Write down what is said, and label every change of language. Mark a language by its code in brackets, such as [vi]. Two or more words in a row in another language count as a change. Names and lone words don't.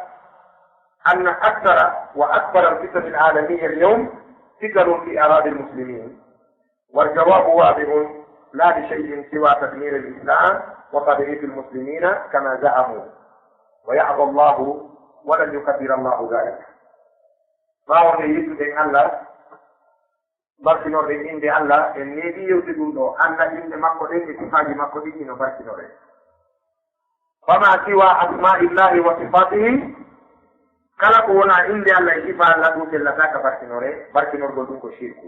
[ar] أن أكثر وأكبر الفتن العالمية اليوم فتن في أراضي المسلمين، والجواب واضح لا لشيء سوى تدمير الإسلام وتضعيف المسلمين كما زعموا، ويعظى الله ولن يكبر الله ذلك. ما هو يجب أن الله [ff] barkinorde inde Allah en neeɗi yewde ɗum ɗo anda inde makko ɗen e sifaji makko ɗin ino barkinore. [ar] فما سوى أسماء الله وصفاته, [ff] kala ko wona inde Allah e sifa Allah ɗum sellataka barkinorgol ɗum ko shirku.